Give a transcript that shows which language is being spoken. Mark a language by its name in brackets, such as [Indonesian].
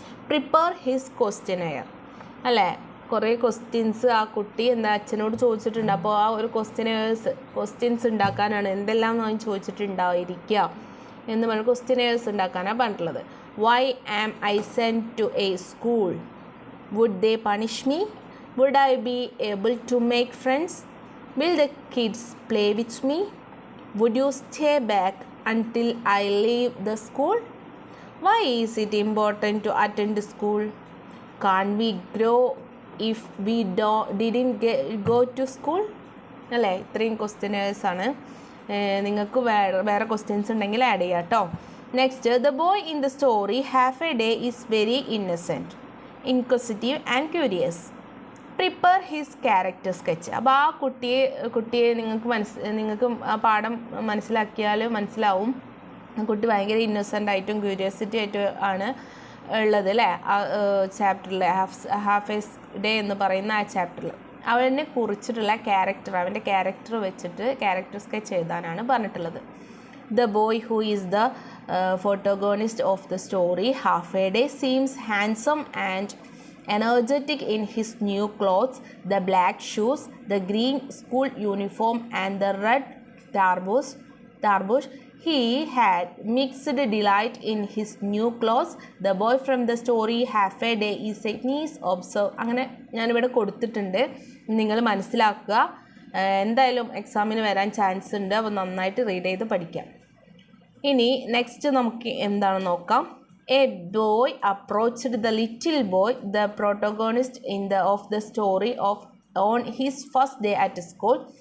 [English] Prepare his questionnaire. [Malayalam] അല്ലേ, കുറേ questions ആ കുട്ടി അച്ഛനോട് ചോദിച്ചിട്ടുണ്ട്. അപ്പോൾ ആ ഒരു ക്വസ്റ്റ്യൻസ് ഉണ്ടാക്കാനാണ്. എന്തെല്ലാം ചോദിച്ചിട്ടുണ്ടായിരിക്കുക എന്ന് പറഞ്ഞ് ക്വസ്റ്റ്യനെയേഴ്സ് ഉണ്ടാക്കാനാണ് പറഞ്ഞിട്ടുള്ളത്. [English] Why am I sent to a school? Would they punish me? Would I be able to make friends? Will the kids play with me? Would you stay back until I leave the school? Why is it important to attend school? Can't we grow if we didn't go to school? [Malayalam] അല്ലേ, ഇത്രയും ക്വസ്റ്റ്യനേഴ്സാണ്. നിങ്ങൾക്ക് വേറെ questions ഉണ്ടെങ്കിൽ add ചെയ്യാം കേട്ടോ. [English] Next, the boy in the story half a day is very innocent, inquisitive and curious. Prepare his character sketch. [Malayalam] അപ്പോൾ ആ കുട്ടിയെ നിങ്ങൾക്ക് ആ പാഠം മനസ്സിലാക്കിയാൽ മനസ്സിലാവും കുട്ടി ഭയങ്കര ഇന്നസെൻ്റ് ആയിട്ടും ക്യൂരിയോസിറ്റി ആയിട്ടും ആണ് ഉള്ളത് അല്ലേ. ആ ചാപ്റ്ററിൽ ഹാഫ് എ ഡേ എന്ന് പറയുന്ന ആ ചാപ്റ്ററിൽ അവനെ കുറിച്ചിട്ടുള്ള അവൻ്റെ ക്യാരക്ടർ വെച്ചിട്ട് ക്യാരക്ടർ സ്കെച്ച് എഴുതാനാണ് പറഞ്ഞിട്ടുള്ളത്. [English] The boy who is the protagonist of the story, half a day, seems handsome and energetic in his new clothes, the black shoes, the green school uniform and the red tarbush. He had mixed delight in his new clothes. The boy from the story half a day is a nice observe. [Malayalam] അങ്ങനെ ഞാനിവിടെ കൊടുത്തിട്ടുണ്ട്, നിങ്ങൾ മനസ്സിലാക്കുക. എന്തായാലും എക്സാമിന് വരാൻ chance ഉണ്ട്. അപ്പോൾ നന്നായിട്ട് റീഡ് ചെയ്ത് പഠിക്കാം. ഇനി നെക്സ്റ്റ് നമുക്ക് എന്താണെന്ന് നോക്കാം. [English] A boy approached the little boy, the protagonist of the story on his first day at school.